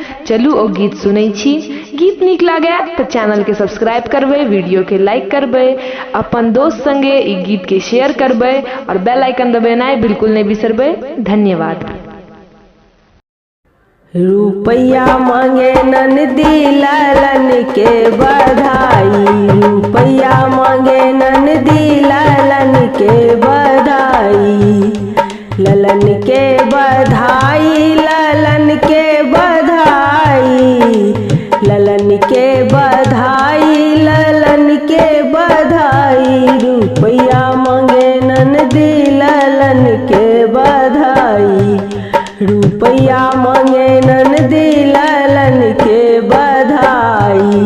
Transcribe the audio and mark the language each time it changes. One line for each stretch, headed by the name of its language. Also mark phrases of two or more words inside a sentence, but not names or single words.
Maithili: चलू ओ गीत सुनै छी। गीत नीक लागे तो चैनल के सब्सक्राइब करबे, वीडियो के लाइक करबे, अपन दोस्त संगे ई गीत के शेयर करबे और
English: bell icon
Maithili: दबेनाइ बिल्कुल नहीं बिसरबे। धन्यवाद। रुपैया मांगे ननदी लालन के बधाई, रुपैया मांगे ननदी लालन के बधाई, ललन के बधाई, ललन के बधाई, ललन के बधाई, ललन के बधाई, रुपैया मांगे ननदी लालन के बधाई, रुपैया मांगे ननदी लालन के बधाई।